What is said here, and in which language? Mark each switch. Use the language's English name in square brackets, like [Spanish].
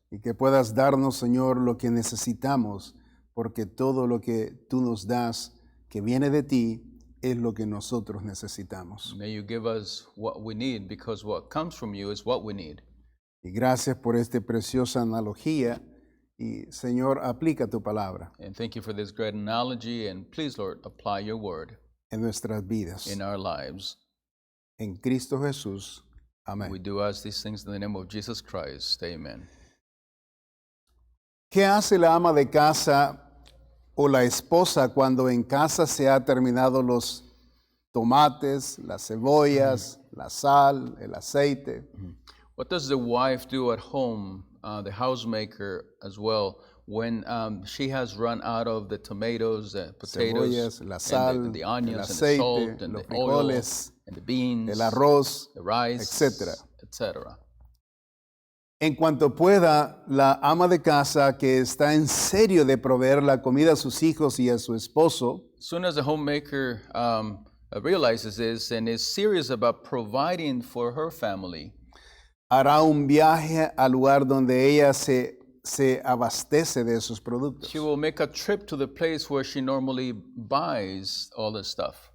[Spanish] Y que puedas darnos, Señor, lo que necesitamos, porque todo lo que tú nos das, que viene de ti, es lo que nosotros necesitamos. [English] May you give us what we need, because what comes from you is what we need. [Spanish] Y gracias por esta preciosa analogía. Y, Señor, aplica tu palabra [English] And thank you for this great analogy, and please, Lord, apply your word [Spanish] en nuestras vidas. [English] in our lives. [Spanish] En Cristo Jesús. Amén. [English] We do ask these things in the name of Jesus Christ. Amen. [Spanish] ¿Qué hace la ama de casa o la esposa cuando en casa se ha terminado los tomates, las cebollas, la sal, el aceite? [English] What does the wife do at home, the housemaker as well, when she has run out of the tomatoes, the potatoes, [Spanish] Cebollas, la sal, [English] and the onions, [Spanish] el aceite, [English] and the salt, and [Spanish] los [English] the oil, [Spanish] frijoles, [English] and the beans, [Spanish] el arroz, [English] the rice, [Spanish] etcétera. [English] etc.? etc. [Spanish] En cuanto pueda, la ama de casa que está en serio de proveer la comida a sus hijos y a su esposo, [English] As soon as the homemaker realizes this and is serious about providing for her family, [Spanish] hará un viaje al lugar donde ella se abastece de esos productos. [English] she will make a trip to the place where she normally buys all this stuff,